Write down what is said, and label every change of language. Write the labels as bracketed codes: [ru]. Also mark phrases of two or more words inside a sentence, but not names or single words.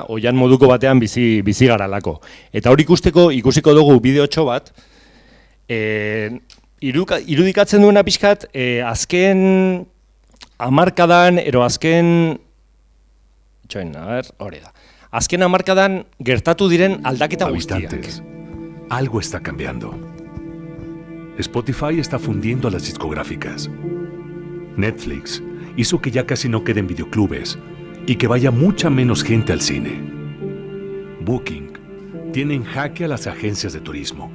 [eu] Oian moduko batean bizi garalako. Eta hori ikusiko dugu bideotxo bat, irudikatzen duena pixkat, azken hamarkadan, azken hamarkadan gertatu diren aldaketa guztiak. [es] Algo está cambiando. Spotify está fundiendo a las discográficas. Netflix hizo que ya casi no queden videoclubes y que vaya mucha menos gente al cine. Booking tiene en jaque a las agencias de turismo.